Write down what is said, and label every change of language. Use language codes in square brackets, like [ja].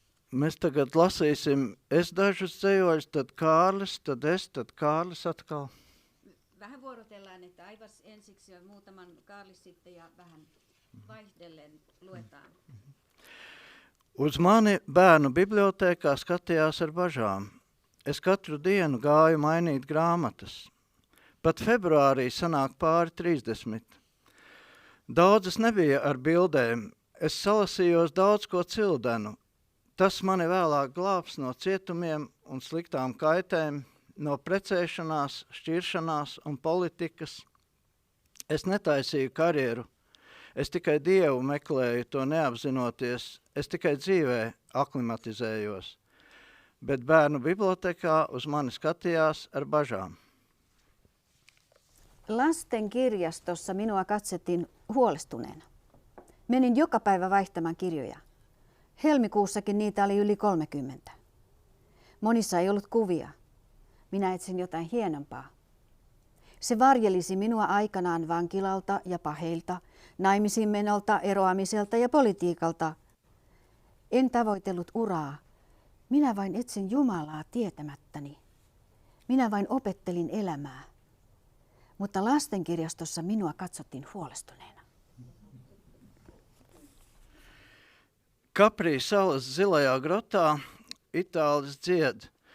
[lv] Mēs tagad lasīsim, es dažus dzējoļus, tad Kārlis, tad es, tad Kārlis atkal. [fi] Vähän vuorotellaan, että Aivas ensiksi ja muutaman Kaarlis sitten ja vähän vaihdellen luetaan. [lv] Uz mani bērnu bibliotēkā skatījās ar bažām. Es katru dienu gāju mainīt grāmatas. Pat februārī sanāk pāri 30. Daudzas nebija ar bildēm. Es salasījos daudz ko cildenu. Tas mani vēlāk glābs no cietumiem un sliktām kaitēm, no precēšanās, šķiršanās un politikas. Es netaisīju karjeru. Es tikai Dievu meklēju, to neapzinoties. Es tikai dzīvē aklimatizējos. Bet bērnu bibliotekā uz mani skatījās ar bažām. [fi] Lasten kirjastossa minua katsettiin huolestuneena. Menin joka päivä vaihtamaan kirjoja. Helmikuussakin niitä oli yli 30. Monissa ei ollut kuvia. Minä etsin jotain hienompaa. Se varjelisi minua aikanaan vankilalta ja paheilta, naimisiin menolta, eroamiselta ja politiikalta. En tavoitellut uraa. Minä vain etsin Jumalaa tietämättäni. Minä vain opettelin elämää. Mutta lastenkirjastossa minua katsottiin huolestuneena. [lv] Kaprī salas zilajā grotā itālis dzied.